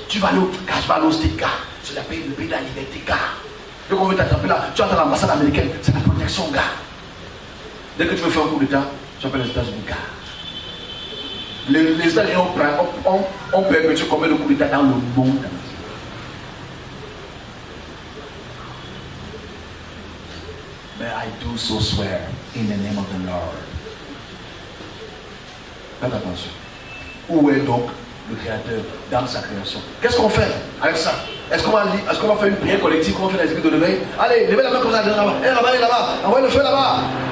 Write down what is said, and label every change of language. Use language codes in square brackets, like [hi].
[fr] Tu vas aller au Stéka, c'est le pays de la liberté, gars. Dès qu'on veut t'attraper là, tu vas dans l'ambassade américaine, c'est la protection, gars. Dès que tu veux faire un coup d'État, tu appelles les États-Unis, gars. Les États-Unis ont perpétué combien de coups d'État dans le monde? Mais [en] I do so swear in the name of the Lord. [fr] Faites attention. Où est donc le Créateur dans sa création? Qu'est-ce qu'on fait avec ça? Est-ce qu'on va faire une prière collective? Comment on fait les équipes de lever? Allez, levez la main comme ça, là-bas, et là-bas, envoyez le feu là-bas.